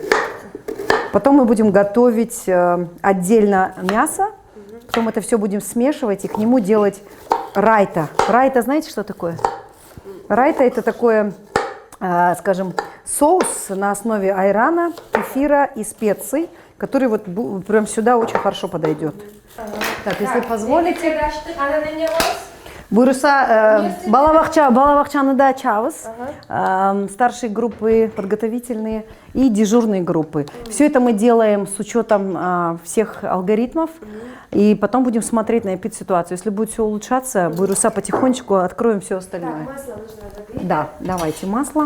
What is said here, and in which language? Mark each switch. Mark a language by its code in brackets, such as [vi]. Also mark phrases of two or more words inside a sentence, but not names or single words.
[ru] Потом мы будем готовить отдельно мясо, потом это все будем смешивать и к нему делать райта. Райта, знаете, что такое? Райта – это такое, скажем, соус на основе айрана, кефира и специй, который вот прям сюда очень хорошо подойдет. Так, если позволите. [ky] Буйруса балабакчаны да ачабыз, [ru] старшие группы, подготовительные и дежурные группы. Все это мы делаем с учетом всех алгоритмов, и потом будем смотреть на эпидситуацию. Если будет все улучшаться, буйруса потихонечку откроем все остальное. Масло нужно разогреть. Да, давайте масло.